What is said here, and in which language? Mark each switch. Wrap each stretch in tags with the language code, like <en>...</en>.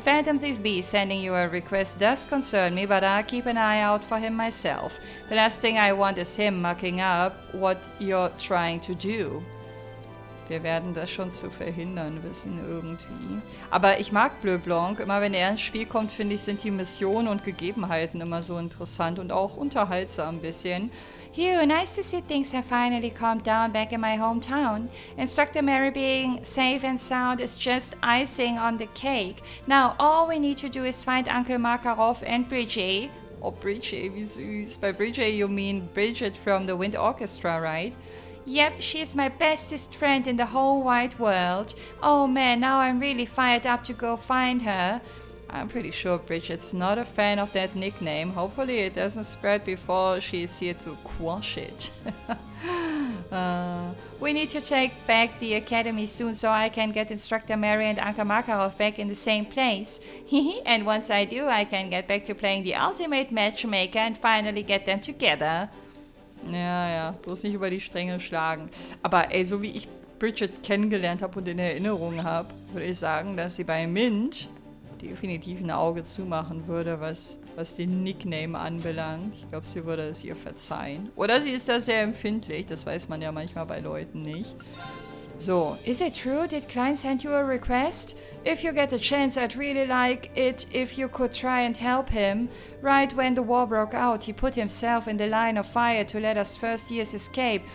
<en>Phantom Thief B sending you a request does concern me, but I'll keep an eye out for him myself. The last thing I want is him mucking up what you're trying to do.</en> <de>Wir werden das schon zu verhindern wissen irgendwie. Aber ich mag Bleu Blanc. Immer wenn er ins Spiel kommt, finde ich, sind die Missionen und Gegebenheiten immer so interessant und auch unterhaltsam ein bisschen.</de> <en>Hugh, nice to see things have finally calmed down back in my hometown. Instructor Mary being safe and sound is just icing on the cake. Now all we need to do is find Uncle Makarov and Bridget. Oh, Bridget,</en> <de>wie süß.</de> <en>By Bridget you mean Bridget from the Wind Orchestra, right? Yep, she's my bestest friend in the whole wide world. Oh man, now I'm really fired up to go find her. I'm pretty sure Bridget's not a fan of that nickname. Hopefully it doesn't spread before she's here to quash it. We need to take back the academy soon so I can get Instructor Mary and Uncle Makarov back in the same place. And once I do, I can get back to playing the ultimate matchmaker and finally get them together.</en> <de>Ja, bloß nicht über die Stränge schlagen. Aber ey, so wie ich Bridget kennengelernt habe und in Erinnerung habe, würde ich sagen, dass sie bei Mint definitiv ein Auge zumachen würde, was den Nickname anbelangt. Ich glaube, sie würde es ihr verzeihen. Oder sie ist da sehr empfindlich, das weiß man ja manchmal bei Leuten nicht.</de> <en>So, is it true? Did Klein send you a request? If you get a chance, I'd really like it if you could try and help him. Right when the war broke out, he put himself in the line of fire to let us first years escape.</en>